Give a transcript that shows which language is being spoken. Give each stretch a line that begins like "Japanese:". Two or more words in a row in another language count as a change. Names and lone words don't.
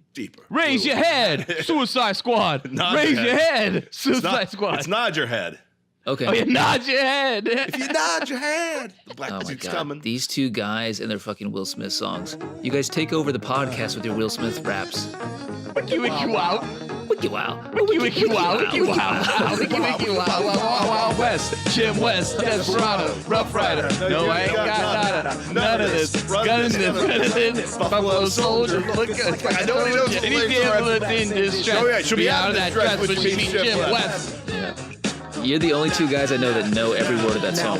English: Deeper. Raise your head, Suicide Squad. Nod Raise your your head. head, Suicide Squad. It's nod your head. Okay. Oh, yeah, nod your head. If you nod your head, the black Oh my suit's god, coming. these two guys and their fucking Will Smith songs. You guys take over the podcast with your Will Smith raps. Wiki wiki wow. Wiki wow. Wiki wiki wow. Wiki wow. Wiki wiki wow. Wow wow wow West. Jim West. Desperado. Rough Rider. No, I ain't got none of this. Gun in this. Buffalo Soldier. Look good. I know he knows the Any lyrics gambler already. in distress. Oh, yeah, she'll be out of that distress dress when when she she meets meets Jim Jim West. West. Yeah. You're the only two guys I know that know every word of that song.